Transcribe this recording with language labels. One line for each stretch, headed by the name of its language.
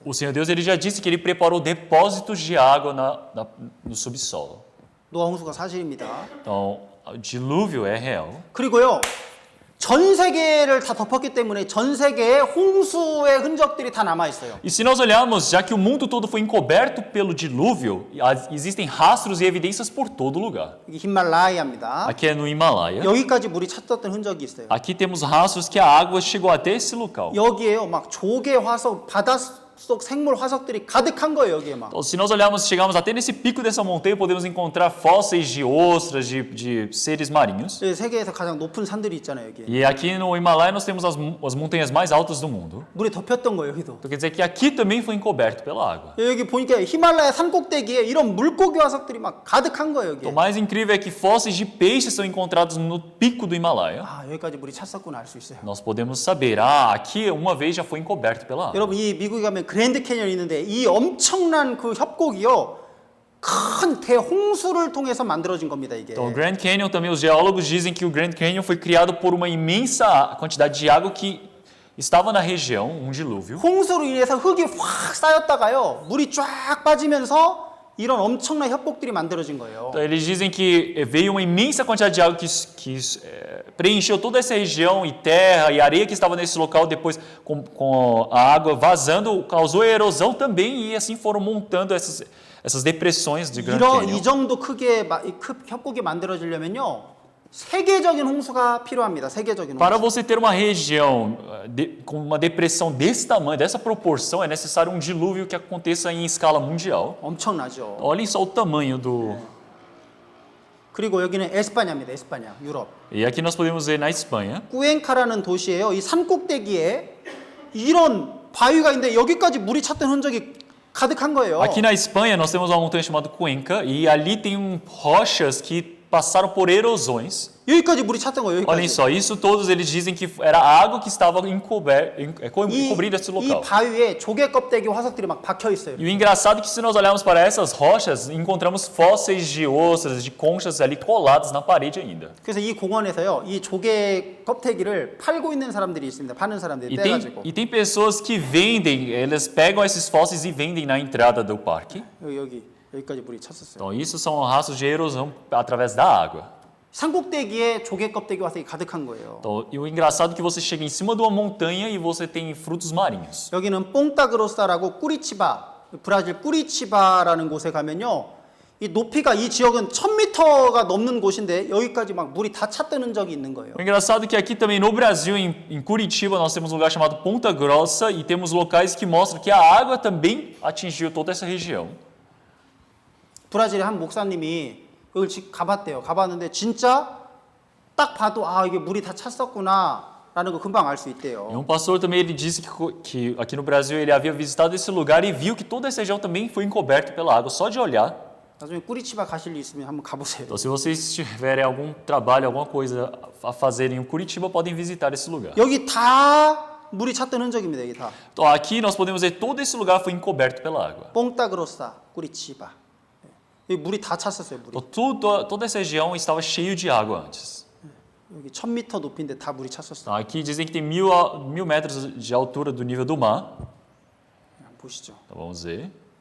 Portuguese: O Senhor Deus ele já disse que ele preparou depósitos de água no subsolo.
Korean: 노아 홍수가 사실입니다.
Portuguese: Então, o dilúvio é real.
Korean: 그리고요. 전 세계를 다 덮었기 때문에 전 세계에 홍수의 흔적들이 다 남아 있어요.
Portuguese: E se nós olharmos, já que o mundo todo foi encoberto pelo dilúvio, existem rastros e evidências por todo lugar.
Korean: 이게 히말라야입니다.
Portuguese: Aqui é no Himalaia.
Korean: 여기까지 물이 찼었던 흔적이 있어요.
Portuguese: Aqui temos rastros que a água chegou até esse local.
Korean: 여기에요, 막 조개 화석, 바닷속 생물 화석들이 가득한 거예요, 여기에 막.
Portuguese: Então, se nós olharmos, chegamos até nesse pico dessa montanha, podemos encontrar fósseis de ostras, de seres marinhos.
Korean: 세계에서 가장 높은 산들이 있잖아요, 여기.
Portuguese: E aqui no Himalaia nós temos as montanhas mais altas do mundo.
Korean: 물이 덮였던 거예요, 여기도.
Portuguese: Então quer dizer que aqui também foi encoberto pela água.
Korean: 여기 보니까 히말라야 산 꼭대기에 이런 물고기 화석들이 막 가득한 거예요, 여기.
Portuguese: O mais incrível é que fósseis de peixes são encontrados no pico do Himalaia.
Korean: 아, 여기까지 물이 찼었구나 알 수 있어요.
Portuguese: Nós podemos saber, aqui uma vez já foi encoberto pela água.
Korean: 여러분 이 미국에 가면 그랜드 캐니언이 있는데 이 엄청난 그 협곡이요. 큰 대홍수를 통해서 만들어진 겁니다, 이게.
Portuguese: Então, o Grand Canyon também, os geólogos dizem que o Grand Canyon foi criado por uma imensa quantidade de água que estava na região, dilúvio.
Korean: 홍수로 인해서 흙이 확 쌓였다가요. 물이 쫙 빠지면서 이런 엄청난 협곡들이 만들어진 거예요.
Portuguese: Então, eles dizem que veio uma imensa quantidade de água que preencheu toda essa região e terra e areia que estava nesse local, depois com a água vazando, causou erosão também e assim foram montando essas depressões de Grand Canyon.
Korean: 이 정도 크기의 협곡이 만들어지려면요. 세계적인 홍수가 필요합니다. 세계적인
Portuguese: Para
Korean: 홍수.
Portuguese: você ter uma região com uma depressão desse tamanho, dessa proporção, é necessário um dilúvio que aconteça em escala mundial.
Korean: 엄청나죠.
Portuguese: Olhem só o tamanho do...
Korean: 그리고 여기는 에스파냐입니다. 에스파냐, 유럽.
Portuguese: E aqui nós podemos ver na Espanha.
Korean: 꾸엔카라는 도시예요. 이 산 꼭대기에 이런 바위가 있는데 여기까지 물이 찼던 흔적이 가득한 거예요.
Portuguese: Aqui na Espanha nós temos uma montanha chamada Cuenca e ali tem rochas que passaram por erosões.
Korean: 여기까지 물이 찼던 거예요.
Portuguese: Olhem
Korean: 여기까지.
Portuguese: só, isso todos eles dizem que era a água que estava cobrindo esse
Korean: 이
Portuguese: local.
Korean: 바위에 조개 껍데기 화석들이 막 박혀 있어요.
Portuguese: E o engraçado é que se nós olharmos para essas rochas, encontramos fósseis de ostras, de conchas ali colados na parede ainda.
Korean: 그래서 이 공원에서요, 이 조개 껍데기를 팔고 있는 사람들이 있습니다. 파는 사람들이 떼가지고.
Portuguese: E tem pessoas que vendem, elas pegam esses fósseis e vendem na entrada do parque.
Korean: 여기까지 물이 찼었어요.
Portuguese: Então isso são rastros de erosão através da água.
Korean: 산꼭대기에 조개 껍데기 화석이 가득한 거예요.
Portuguese: Então, e o engraçado é que você chega em cima de uma montanha e você tem frutos marinhos.
Korean: 여기는 뽕따그로사라고 꾸리치바, 브라질 꾸리치바라는 곳에 가면요. 이 높이가 이 지역은 1000m가 넘는 곳인데 여기까지 막 물이 다 찼던 흔적이 있는 거예요.
Portuguese: O engraçado é que aqui também no Brasil, em Curitiba, nós temos um lugar chamado Ponta Grossa e temos locais que mostram que a água também atingiu toda essa região.
Korean: 브라질의 한 목사님이 여기 가봤대요. 가봤는데 진짜 딱 봐도 이게 물이 다 찼었구나라는 거 금방 알 수 있대요.
Portuguese: E um pastor também ele disse que aqui no Brasil ele havia visitado esse lugar e viu que toda essa região também foi encoberta pela água, só de olhar.
Korean: 나중에 꾸리치바 가실 일 있으면 한번 가보세요.
Portuguese: Então, se vocês tiverem algum trabalho, alguma coisa a fazer em Curitiba, podem visitar esse lugar.
Korean: 여기 다 물이 찼던 흔적입니다. 여기 다.
Portuguese: Então, aqui nós podemos ver todo esse lugar foi encoberto pela água.
Korean: 뽕따그로사, 꾸리치바. 여기 물이 다 찼었어요. 물이.
Portuguese: Então, toda essa região estava cheio de água antes.
Korean: 여기 1000m 높이인데 다 물이 찼었어요.
Portuguese: Então, aqui dizem que tem 1000 metros de altura do nível do mar.
Korean: 한번 보시죠.
Portuguese: Então, vamos ver.